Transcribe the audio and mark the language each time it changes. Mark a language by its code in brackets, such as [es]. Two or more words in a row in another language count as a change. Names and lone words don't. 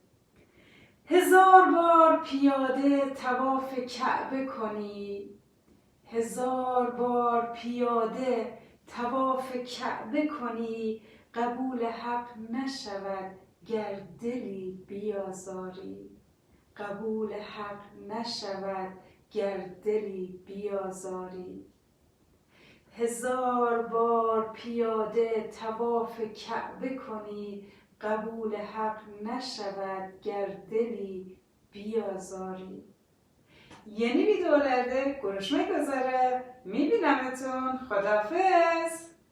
[fa] هزار بار پیاده طواف کعبه کنی، هزار بار پیاده طواف کعبه کنی، قبول حق نشود گر دلی بیازاری، قبول حق نشود گر دلی بیازاری. هزار بار پیاده طواف کعبه کنی، قبول حق نشود گر دلی بیازاری. [tr] Yeni videolarda görüşmek üzere. [fa] میبینمتون. خداحافظ.